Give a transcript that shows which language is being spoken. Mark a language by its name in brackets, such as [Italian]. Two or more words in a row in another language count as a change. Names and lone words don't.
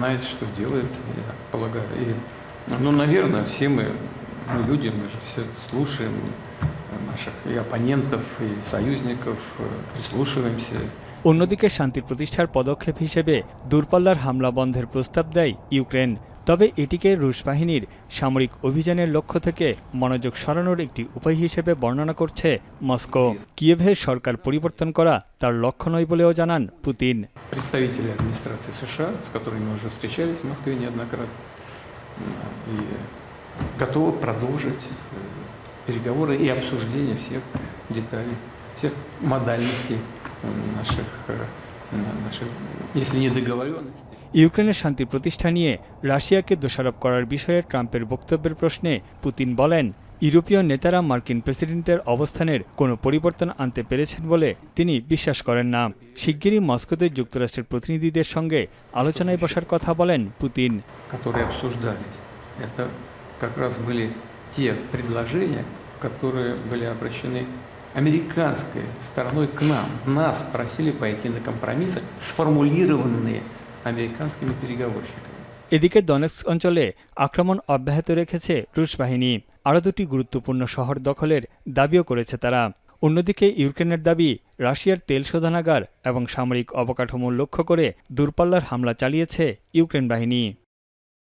[Bangla] অন্যদিকে শান্তি প্রতিষ্ঠার পদক্ষেপ হিসেবে দূরপাল্লার হামলা বন্ধের প্রস্তাব দেয় ইউক্রেন। তবে এটিকে রুশ বাহিনীর সামরিক অভিযানের লক্ষ্য থেকে মনোযোগ সরানোর একটি উপায় হিসেবে বর্ণনা করছে মস্কো। কিয়েভের সরকার পরিবর্তন করা তার লক্ষ্য নয় বলেও জানান পুতিন। [Russian] переговоры и обсуждение всех деталей, всех модальностей наших, если не договоренностей. [Bangla] ইউক্রেনের শান্তি প্রতিষ্ঠা নিয়ে রাশিয়াকে দোষারোপ করার বিষয়ে ট্রাম্পের বক্তব্যের প্রশ্নে পুতিন বলেন, ইউরোপীয় নেতারা মার্কিন প্রেসিডেন্টের অবস্থানের কোনো পরিবর্তন আনতে পেরেছেন বলে তিনি বিশ্বাস করেন না। শিগগিরই মস্কোতে যুক্তরাষ্ট্রের প্রতিনিধিদের সঙ্গে আলোচনায় বসার কথা বলেন পুতিন। [Russian] Те предложения, которые были обращены американской стороной к нам. Нас просили пойти на компромиссы, сформулированные американскими переговорщиками. [Bangla] এদিকে দনেৎস্ক অঞ্চলে আক্রমণ অব্যাহত রেখেছে রুশ বাহিনী। আরও দুটি গুরুত্বপূর্ণ শহর দখলের দাবিও করেছে তারা। অন্যদিকে ইউক্রেনের দাবি, রাশিয়ার তেল শোধনাগার এবং সামরিক অবকাঠামো লক্ষ্য করে দূরপাল্লার হামলা চালিয়েছে ইউক্রেন বাহিনী।